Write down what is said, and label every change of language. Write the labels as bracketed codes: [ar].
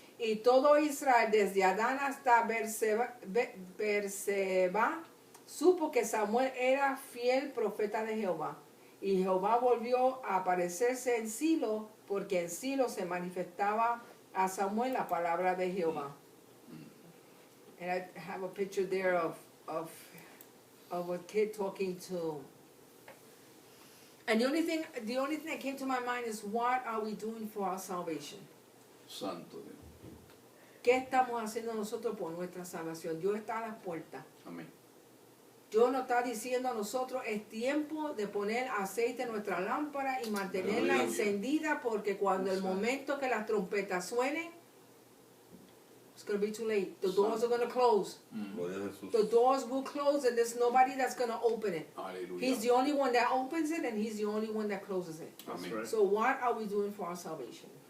[es] Y todo Israel, desde Adán hasta Berseba, supo que Samuel era fiel profeta de Jehová. Y Jehová volvió a aparecerse en Silo, porque en Silo se manifestaba a Samuel la palabra de Jehová. [en] And I have a picture there of a kid talking to. And the only thing that came to my mind is, what are we doing for our salvation? [es] Santo Dios. ¿Qué estamos haciendo nosotros por nuestra salvación? Dios está a las puertas. Amén. Dios nos está diciendo a nosotros, es tiempo de poner aceite en nuestra lámpara y mantenerla Aleluya. encendida, porque cuando el Exacto. momento que las trompetas suenen, [en] it's going to be too late. The doors are going to close. Mm. [es] Gloria a Jesús. [en] The doors will close and there's nobody that's going to open it. [es] Aleluya. [en] He's the only one that opens it and He's the only one that closes it. That's [es] Amén. [en] right. So what are we doing for our salvation?